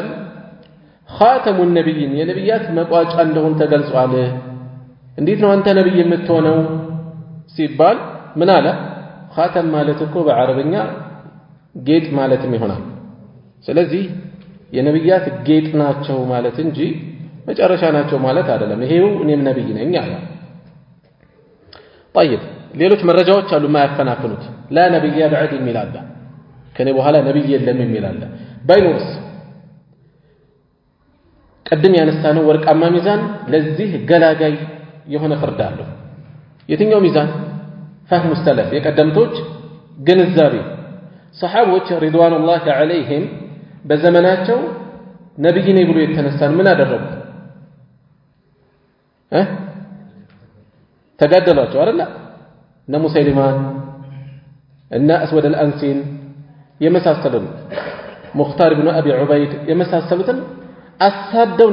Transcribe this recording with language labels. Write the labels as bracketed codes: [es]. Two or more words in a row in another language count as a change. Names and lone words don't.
[ar] خاتم النبيين [am] የነብያት መቋጫ እንደሆኑ ተገልጿል እንዴት ነው አንተ ነብይ የምትሆነው ሲባል ምን አለ ኻተም ማለት እኮ በአረብኛ ጌጥ ማለትም ይሆናል ስለዚህ የነብያት ጌጥ ናቸው ማለት እንጂ መጨረሻ ናቸው ማለት አይደለም ይሄው እኔም ነብይ ነኝ አለ طيب ሌሎች መረጃዎች አሉ ማያፈናፍኑት [ar] لا نبي بعد [am] የሚላል ከኔ በኋላ ነብይ የለም የሚላል ባይኖርስ ቀድም ያነሳነው ወርቃማ ሚዛን ለዚህ ገላጋይ የሆነ ፍርድ አለው የትኛው ሚዛን [ar] فهم السلف [am] የቀደምቶች ግንዛቤ ሰሃቦች [ar] رضوان الله عليهم [am] በዘመናቸው ነብይ ነኝ ብሎ የተነሳን ምን አደረጉ ተጋደሏቸው አይደል እነ ሙሰይሊማን እነ አስወድ አልአንሲን የመሳሰሉን ሙኽታር ኢብኑ አቢ ዑበይድ የመሳሰሉትን አሳደው